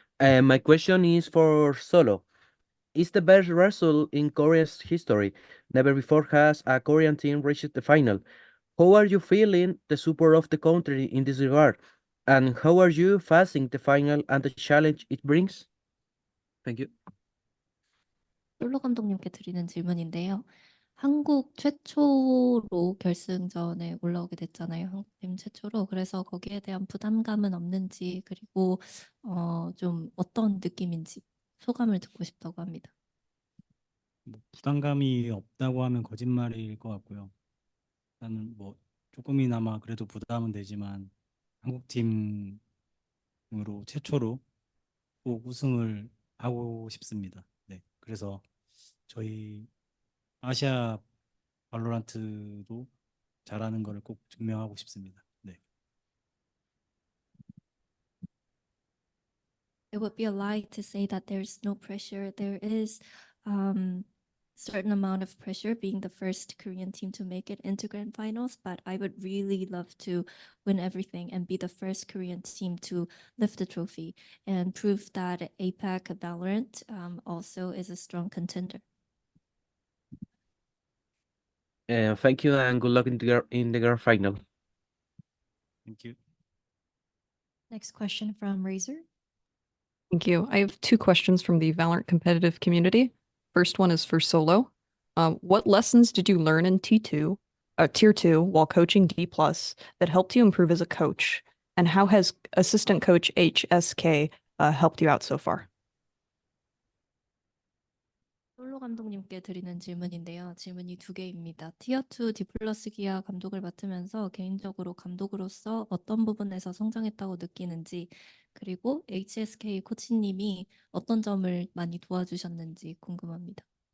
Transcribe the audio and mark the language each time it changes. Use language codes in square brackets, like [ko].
[en] My question is for Solo. It's the best result in Korea's history. Never before has a Korean team reached the final. How are you feeling the support of the country in this regard? And how are you facing the final and the challenge it brings? Thank you. [ko] 솔로 감독님께 드리는 질문인데요. 한국 최초로 결승전에 올라오게 됐잖아요. 한국팀 최초로. 그래서 거기에 대한 부담감은 없는지 그리고 좀 어떤 느낌인지 소감을 듣고 싶다고 합니다. 뭐 부담감이 없다고 하면 거짓말일 것 같고요. 나는 뭐 조금이나마 그래도 부담은 되지만 한국 팀으로 최초로 꼭 우승을 하고 싶습니다. 네, 그래서 저희 아시아 발로란트도 잘하는 거를 꼭 증명하고 싶습니다. 네. [en] It would be a lie to say that there's no pressure. There is certain amount of pressure being the first Korean team to make it into grand finals, but I would really love to win everything and be the first Korean team to lift the trophy and prove that APAC Valorant also is a strong contender. Thank you and good luck in the grand final. Thank you. Next question from Razor. Thank you. I have two questions from the Valorant competitive community. First one is for Solo. What lessons did you learn in T2? tier 2 while coaching D+ that helped you improve as a coach? And how has assistant coach HSK helped you out so far? [ko] 솔로 감독님께 드리는 질문인데요. 질문이 두 개입니다. 티어2 디플러스 기아 감독을 맡으면서 개인적으로 감독으로서 어떤 부분에서 성장했다고 느끼는지, 그리고 HSK 코치님이 어떤 점을 많이 도와주셨는지 궁금합니다.